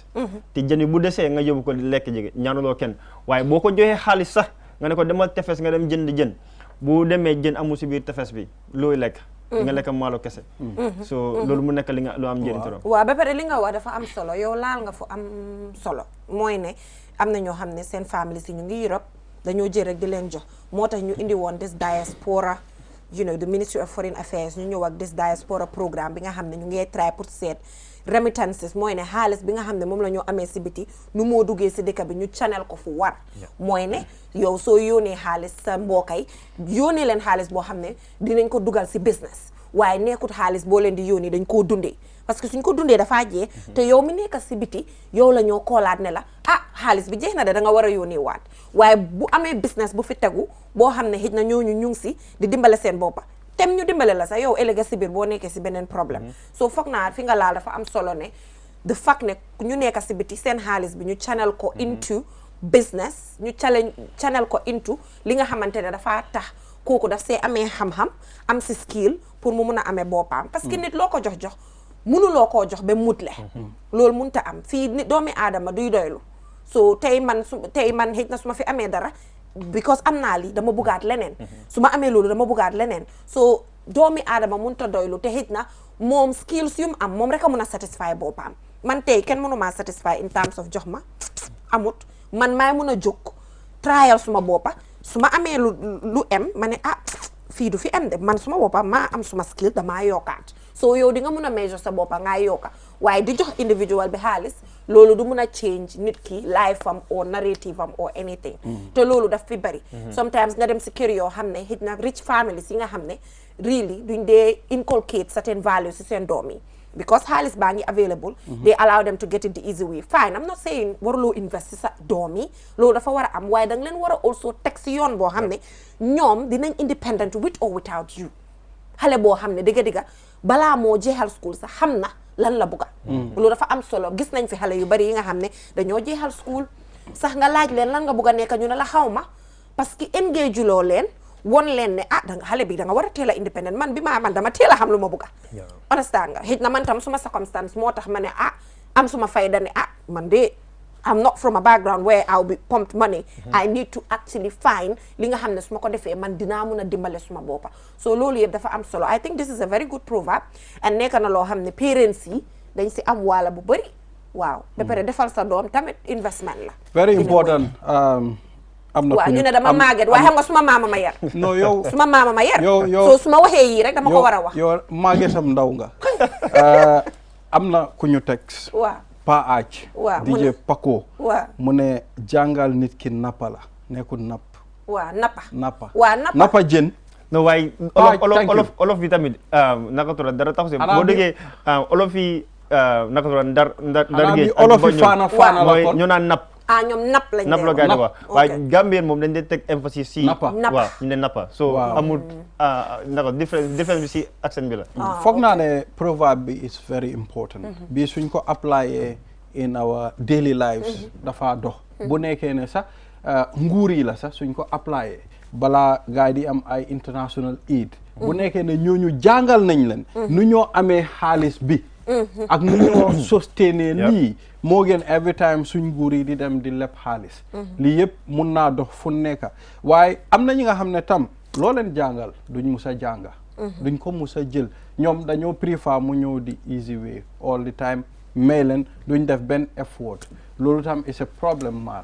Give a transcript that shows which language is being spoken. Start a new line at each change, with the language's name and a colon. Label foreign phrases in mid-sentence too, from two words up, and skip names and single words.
Wolof: te jën bu desee nga yóbbu ko lekk jege ñaanuloo kenn, waaye boo ko joxee xaalis sax nga ne ko demal tefes nga dem jënd jën, bu demee jën amul si biir tefes bi looy lekk. nga lekk maalo kese. so loolu mu nekk lu am njëriñ trop. waaw ba pare li nga wax dafa am solo, yow laal nga fu am solo, mooy ne am na ñoo xam ne seen famille si ñu ngi Europe dañoo jël rek di leen jox, moo tax ñu indi woon
English: this diaspora, you know, the Ministry of Foreign Affairs
Wolof: ñu ñëw ak
English: this diaspora programme
Wolof: bi nga xam ne ñu ngi try pour seet remittances, mooy ne xaalis bi nga xam ne moom la ñoo amee si biti nu moo duggee si dëkk bi ñu channel ko fu war. mooy ne yow soo yónnee xaalis sa mbokkay yónnee leen xaalis boo xam ne dinañ ko dugal si business, waaye nekkut xaalis boo leen di yónnee dañ koo dundee, parce que suñ ko dundee dafaa jeex te yow mi nekk si biti yow la ñoo koolaat ne la xaalis bi jeex na de da nga war a yónnee waat. waaye bu amee business bu fi tegu boo xam ne xëj na ñooñu ñu ngi si di dimbale seen boppa tem ñu dimbale la sax yow ëllëg si biir boo nekkee si beneen problème. soo foog naa fi nga laal dafa am solo ne
English: the fact
Wolof: ne ñu nekk si biti seen xaalis bi ñu channel ko
English: into business,
Wolof: ñu channel ko into li nga xamante ne dafa tax kooku daf see amee xam-xam am si skill pour mu mun a amee boppam. parce que nit loo ko jox mënuloo koo jox ba mutle. loolu mënut a am fii nit doomi aadama duy doylu. so tey man xëj na su ma fi amee dara because am naa lii dama bëggaat leneen. su ma amee loolu dama bëggaat leneen. so doomi aadama mënut a doylu te xëj na moom skills yu mu am moom rek a mun a satisfy boppam. man tey kenn mënu maa satisfy
English: in terms of
Wolof: jox ma amut, man maay mun a jóg trial suma boppa su ma amee lu em ma ne ah fii du fi em de man suma boppa maa am suma skill damaa yokkaat so yow di nga mun a measure sa boppa ngaa yokka waaye di jox individual bi xaalis loolu du mun a change nit ki life am or narrative am
English: or anything
Wolof: te loolu daf fi bari sometimes nga dem si kër yoo xam ne xëy na
English: rich families
Wolof: yi nga xam ne really duñ dee inculcate
English: certain values
Wolof: si seen doom yi because xaalis baa ngi
English: available they allow them to get it the easy way fine I'm not saying
Wolof: waruloo invest si sa doom yi loolu dafa war a am waaye danga leen war a also teg si yoon boo xam ne ñoom dinañ independent
English: with or without you
Wolof: xale boo xam ne digga balaa moo jeexal school sax xam na lan la bugga loolu dafa am solo gis nañ fi xale yu bari yi nga xam ne dañoo jeexal school sax nga laaj leen lan nga bugg a nekk ñu ne la xaw ma parce que engage loo leen won leen ne ah danga xale bi da nga war a teel a independent man bi man dama teel a xam lu ma bugga understand nga xëy na man tam suma circumstance moo tax ma ne ah am suma fayda ne ah man de
English: I'm not from a background where I'll be pumped money I need to actually find
Wolof: li nga xam ne su ma ko defee man dinaa mun a dimbale suma boppa so loolu yëpp dafa am solo
English: I think this is a very good proverb
Wolof: and nekk na loo xam ne parents yi dañ si am waala bu bëri waaw ba pare defal sa doom tamit investment la
English: very important
Wolof: am na waaw ñu ne dama màgget waaye xam nga suma maama ma yar non yow suma maama ma yar yow so su ma waxee yii rek dama ko war a wax yow màggetam ndaw nga am na ku ñu teg waaw Pa Aaj DJ Paco waaw mu ne jàngal nit ki nappa la nekkul napp waaw nappa nappa jën no waaye olof bi tamit naka tudd dara tax si boo déggee olof yi naka tudd ndar géej olof yi faana la mooy ñu naan napp ñoom napp lañ napp la gars yi wax waaye Gambien moom dañ dee teg emphasis si nappa waaw ñu ne nappa so amul naka différence bi si accent bi la foog naa ne proverbe bi
English: is very important
Wolof: bi suñ ko apply
English: in our daily lives
Wolof: dafa dox bu nekkee ne sax nguur yi la sax suñ ko apply balaa gars yi di am ay
English: international aid
Wolof: bu nekkee ne ñooñu jàngal nañ leen nu ñoo amee xaalis bi ak nu ñoo sostener lii moo gën
English: every time
Wolof: suñ nguur yi di dem di leb xaalis lii yëpp mun naa dox fu nekk waaye am na ñi nga xam ne tam loo leen jàngal duñ mus a jànga duñ ko mus a jël ñoom dañoo préfère mu ñëw di
English: easy way all the time
Wolof: may leen duñ def benn effort loolu tam is a problème maar